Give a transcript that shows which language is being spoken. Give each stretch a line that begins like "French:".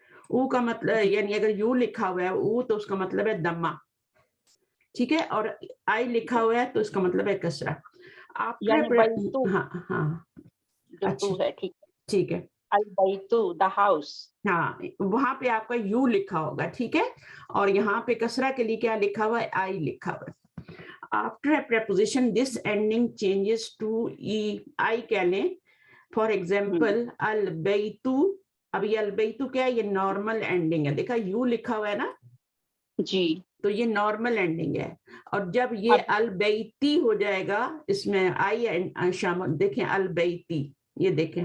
Hindi: ऊ का मतलब यानी अगर यू लिखा हुआ है ऊ तो उसका मतलब है दम्मा, ठीक है, और आई लिखा हुआ है तो इसका मतलब है कसरा। आप हाँ अच्छा ठीक है,
English: the house,
Hindi: हाँ वहां पे आपका यू लिखा होगा, ठीक है, और यहाँ पे कसरा के लिए क्या लिखा हुआ है? आई लिखा हुआ है।
English: After a preposition, this ending changes to e, I
Hindi: कह लें।
English: for example
Hindi: अलबैतु, अब ये अलबैतु क्या है? ये नॉर्मल एंडिंग है, देखा यू लिखा हुआ है ना जी, तो ये नॉर्मल एंडिंग है। और जब ये अलबैती हो जाएगा, इसमें आई शामिल, देखें अलबैती, ये देखें